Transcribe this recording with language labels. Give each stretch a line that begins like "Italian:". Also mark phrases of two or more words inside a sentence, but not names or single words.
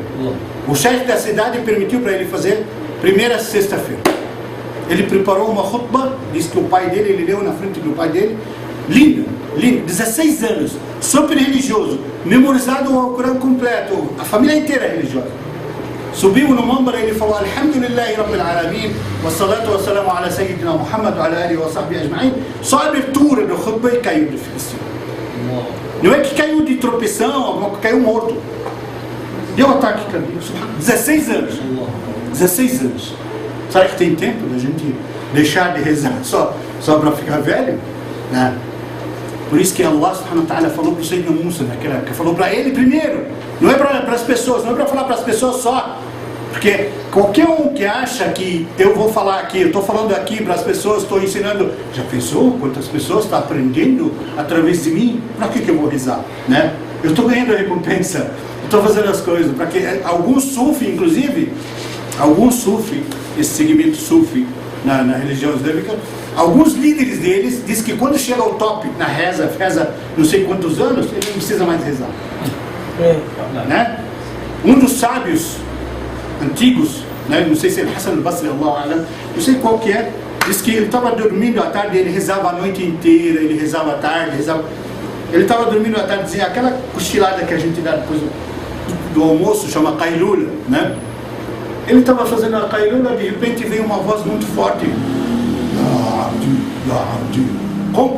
Portuguese: O chefe da cidade permitiu para ele fazer primeira sexta-feira. Ele preparou uma khutbah, disse que o pai dele, ele leu na frente do pai dele, linda, 16 anos, super religioso, memorizado o Corão completo, a família inteira é religiosa. Subiu no mambar e ele falou:
Arabic: الحمد لله رب العالمين والصلاة والسلام على سيدنا محمد وعلى آله وصحبه أجمعين.
Portuguese: Só a abertura do khutbah e caiu de felicidade. Não é que caiu de tropeção, caiu morto. Deu ataque cardíaco. 16 anos. 16 anos. Será que tem tempo da gente deixar de rezar só para ficar velho? Não. Por isso que Allah
Arabic: سبحانه وتعالى
Portuguese: falou para o Sayyidina Musa naquela época, falou para ele primeiro, não é para as pessoas, não é para falar para as pessoas só, porque qualquer um que acha que eu vou falar aqui, eu estou falando aqui para as pessoas, estou ensinando, já pensou quantas pessoas estão aprendendo através de mim? Para que eu vou rezar? Né? Eu estou ganhando a recompensa, estou fazendo as coisas, para que alguns sufi, inclusive, alguns sufi, esse segmento sufi na religião islâmica, alguns líderes deles dizem que quando chega ao top na reza não sei quantos anos, ele não precisa mais rezar. Né? Um dos sábios antigos, né? Não sei se é Hassan al-Basri, não sei qual que é, diz que ele estava dormindo à tarde, ele rezava a noite inteira, ele rezava à tarde, ele estava dormindo à tarde, dizia, aquela cochilada que a gente dá depois do almoço, chama Qailula, né? Ele estava fazendo a Qailula, de repente veio uma voz muito forte, como?